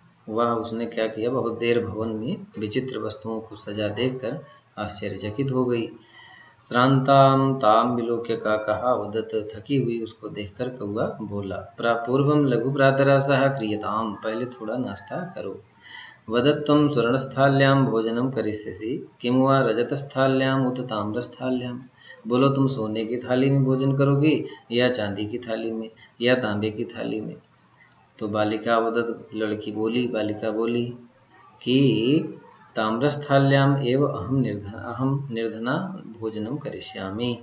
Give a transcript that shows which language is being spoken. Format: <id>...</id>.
<hi>वह उसने क्या किया, बहुत देर भवन में विचित्र वस्तुओं को सजा देखकर आश्चर्यचकित हो गई।</hi> <sa>श्रांतां ताम विलोक्य काकः वदत,</sa> <hi>थकी हुई उसको देखकर कौवा बोला,</hi> <sa>पूर्वं लघु प्रातरासः क्रियताम,</sa> <hi>पहले थोड़ा नाश्ता करो।</hi> <sa>वदत्वं स्वर्णस्थाल्यां भोजनं करिष्यसि किं वा रजतस्थाल्याम् उत ताम्रस्थाल्यां।</sa> <hi>बोलो तुम सोने की थाली में भोजन करोगी या चांदी की थाली में या तांबे की थाली में।</hi> <sa>तो बालिका वदत,</sa> <hi>लड़की बोली, बालिका बोली कि</hi> <sa>ताम्रस्थाल्याम एव अहम निर्धना भोजनम करिष्यामि।</sa>